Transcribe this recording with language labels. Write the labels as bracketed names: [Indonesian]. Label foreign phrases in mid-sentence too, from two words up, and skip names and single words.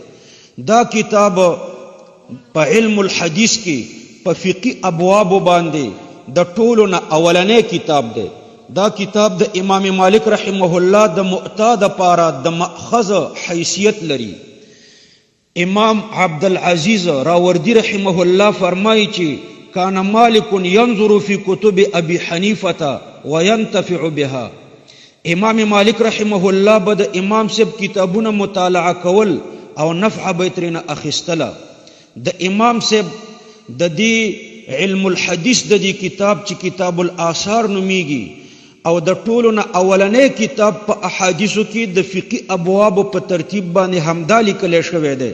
[Pashto] دا کتاب په علم الحديث کې په فقهي ابواب باندې د ټولو نه اولنې کتاب ده. دا کتاب د امام مالک رحمه الله د معتاد پاره د مأخذ حیثیت لري. امام عبد العزيز راوردی رحمه الله فرمایي چې [Arabic] کان مالک ينظر في كتب ابي حنیفه وينتفع بها. [Pashto] امام مالک رحمه الله به د امام صاحب کتابونه مطالعه کول او نفع به ترنه اخیستله. د امام صاحب د دې علم الحديث د دې کتاب چې کتاب الاثار نومیږي او د ټولو نه اولنې کتاب په احادیثو کې د فقهي ابواب په ترتیب باندې همدا لیکل شوی دی.